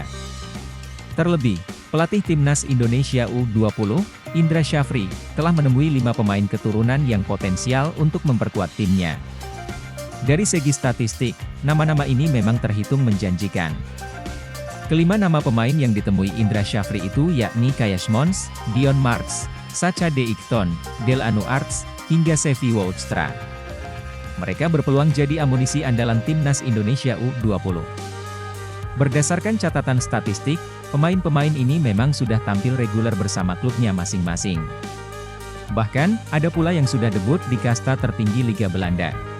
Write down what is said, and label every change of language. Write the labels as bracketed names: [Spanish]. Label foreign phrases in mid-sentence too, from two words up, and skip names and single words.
[Indonesian] Terlebih, pelatih timnas Indonesia U20, Indra Syafri, telah menemui 5 pemain keturunan yang potensial untuk memperkuat timnya. Dari segi statistik, nama-nama ini memang terhitung menjanjikan. Kelima nama pemain yang ditemui Indra Syafri itu yakni Kayash Mons, Dion Marks, Sacha De Ikton, Delanu Arts, hingga Sevi Woudstra. Mereka berpeluang jadi amunisi andalan timnas Indonesia U20. Berdasarkan catatan statistik, pemain-pemain ini memang sudah tampil reguler bersama klubnya masing-masing. Bahkan, ada pula yang sudah debut di kasta tertinggi Liga Belanda.